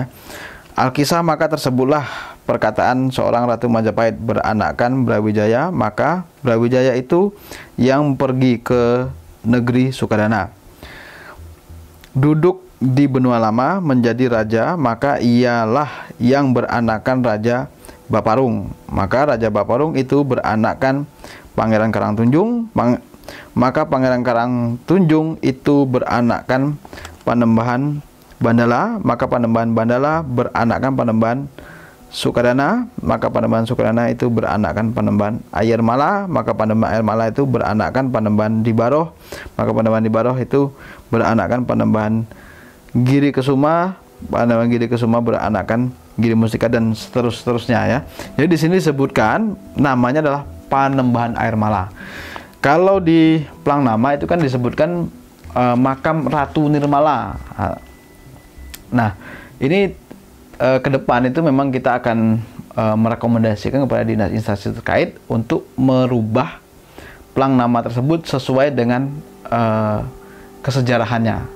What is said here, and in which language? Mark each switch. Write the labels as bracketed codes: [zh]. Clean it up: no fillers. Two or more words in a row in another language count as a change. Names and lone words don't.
[ms] Alkisah, maka tersebutlah perkataan seorang Ratu Majapahit beranakkan Brawijaya, maka Brawijaya itu yang pergi ke negeri Sukadana, duduk di benua lama menjadi raja, maka ialah yang beranakan Raja Baparung. Maka Raja Baparung itu beranakan Pangeran Karangtunjung, maka Pangeran Karangtunjung itu beranakan Panembahan Bandala, maka Panembahan Bandala beranakan Panembahan Sukadana, maka Panembahan Sukadana itu beranakan Panembahan Air Mala, maka Panembahan Air Mala itu beranakan Panembahan Dibaroh, maka Panembahan Dibaroh itu beranakan Panembahan Giri Kesuma, Panembahan Giri Kesuma beranakan Giri Mustika, [id] dan seterusnya, ya. Jadi di sini disebutkan namanya adalah Panembahan Air Mala. Kalau di Plang Nama itu kan disebutkan makam Ratu Nirmala. Nah, ini ke depan itu memang kita akan merekomendasikan kepada dinas instansi terkait untuk merubah Plang Nama tersebut sesuai dengan kesejarahannya.